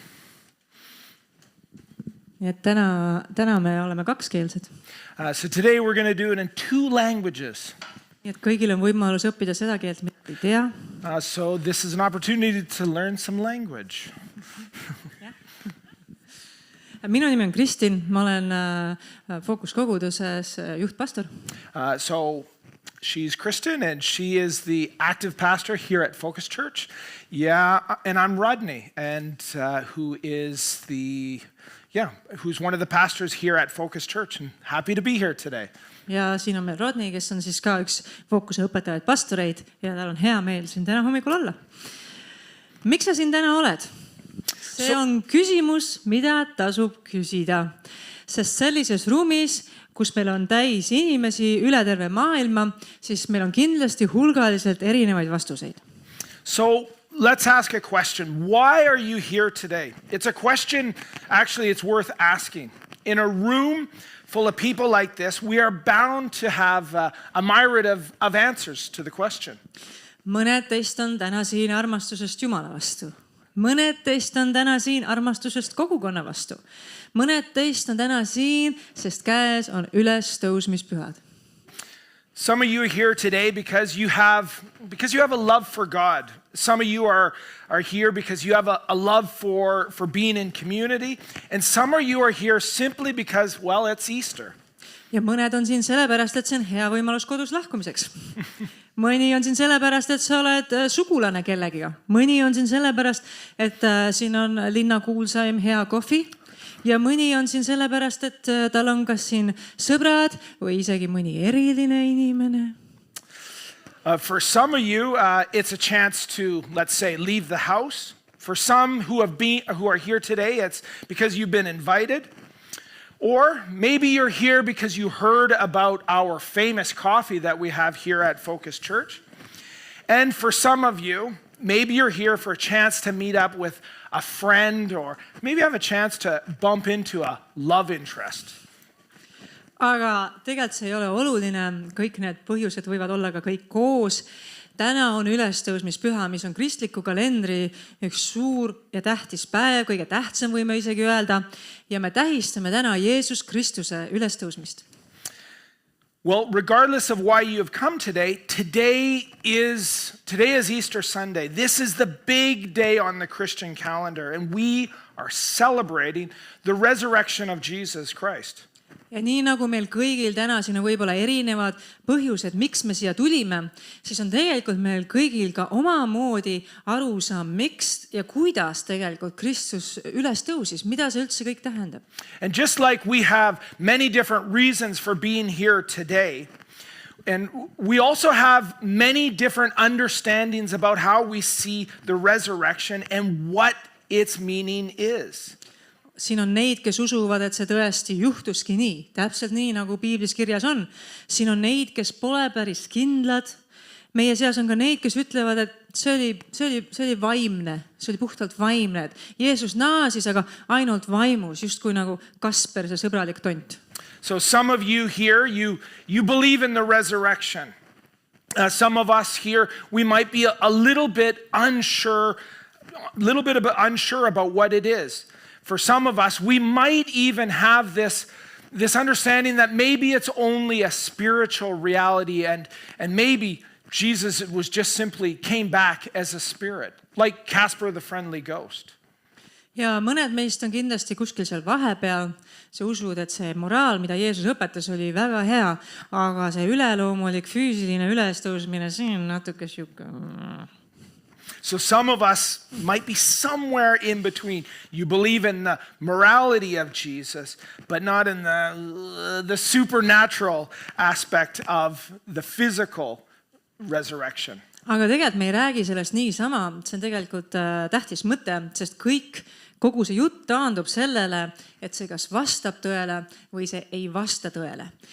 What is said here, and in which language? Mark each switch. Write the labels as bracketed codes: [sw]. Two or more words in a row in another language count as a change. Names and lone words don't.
[et] Nii et täna me oleme kakskeelsed. [en] So today we're going to do it in 2 languages. [et] Nii et kõigil on võimalus õppida seda keelt, mida ei tea. [en] So this is an opportunity to learn some language. [et] Minu nimi on Kristin, ma olen Focus koguduses juhtpastor. [en] So she's Kristen, and she is the active pastor here at Focus Church. Yeah, and I'm Rodney, and who's one of the pastors here at Focus Church, and happy to be here today. [et] Ja siin on meil Rodney, kes on siis ka üks Focuse õpetajaid pastoreid ja tal on hea meel siin täna hommikul olla. Miks sa siin täna oled? See on küsimus, mida tasub küsida, sest sellises ruumis, kus meil on täis inimesi üle terve maailma, siis meil on kindlasti hulgaliselt erinevaid vastuseid. [en] So let's ask a question. Why are you here today? It's a question, actually, it's worth asking. In a room full of people like this, we are bound to have a myriad of answers to the question. [et] Mõned teist on täna siin armastusest Jumala vastu. Mõned teist on täna siin armastusest kogukonna vastu. Mõned teist on täna siin, sest käes on ülestõusmispühad. [en] Some of you are here today because you have a love for God. Some of you are here because you have a love for being in community. And some of you are here simply because, well, it's Easter. [et] Ja mõned on siin sellepärast, et see on hea võimalus kodus lahkumiseks. Mõni on siin sellepärast, et sa oled sugulane kellegiga. Mõni on siin sellepärast, et siin on linnakuulsaim hea kohvi. Ja mõni on siin sellepärast, et tal on kas siin sõbrad või isegi mõni eriline inimene. [en] For some of you, it's a chance to, let's say, leave the house. For some who are here today, it's because you've been invited. Or maybe you're here because you heard about our famous coffee that we have here at Focus Church. And for some of you, maybe you're here for a chance to meet up with a friend, or maybe have a chance to bump into a love interest. [et] Aga tegelikult see ei ole oluline, kõik need põhjused võivad olla ka kõik koos. Täna on ülestõusmispüha, mis on kristliku kalendri üks suur ja tähtis päev, kõige tähtsam võime isegi öelda, ja me tähistame täna Jeesus Kristuse ülestõusmist. [en] Well, regardless of why you have come today is Easter Sunday. This is the big day on the Christian calendar, and we are celebrating the resurrection of Jesus Christ. [et] Ja nii nagu meil kõigil täna siin on võib-olla erinevad põhjused, miks me siia tulime, siis on tegelikult meil kõigil ka omamoodi arusaam, miks ja kuidas tegelikult Kristus üles tõusis, mida see üldse kõik tähendab. [en] And just like we have many different reasons for being here today, and we also have many different understandings about how we see the resurrection and what its meaning is. [et] Siin on neid, kes usuvad, et see tõesti juhtuski nii, täpselt nii, nagu Piiblis kirjas on. Siin on neid, kes pole päris kindlad. Meie seas on ka neid, kes ütlevad, et see oli vaimne, see oli puhtalt vaimne, et Jeesus naasis, aga ainult vaimus, just kui nagu Kasper, see sõbralik tont. [en] So some of you here, you believe in the resurrection. Some of us here, we might be a little bit unsure about what it is. For some of us, we might even have this understanding that maybe it's only a spiritual reality and maybe Jesus was just simply came back as a spirit, like Casper the Friendly Ghost. [et] ja mõned meist on kindlasti kuskil seal vahepeal. Sa usud, et see moraal, mida Jeesus õpetas, oli väga hea, aga see üleloomulik füüsiline ülestõusmine, see on natuke siuke. [en] So some of us might be somewhere in between. You believe in the morality of Jesus, but not in the supernatural aspect of the physical resurrection. [et] Aga tegelikult me ei räägi sellest niisama, see on tegelikult tähtis mõte, sest kogu see jutt taandub sellele, et see kas vastab tõele või see ei vasta tõele.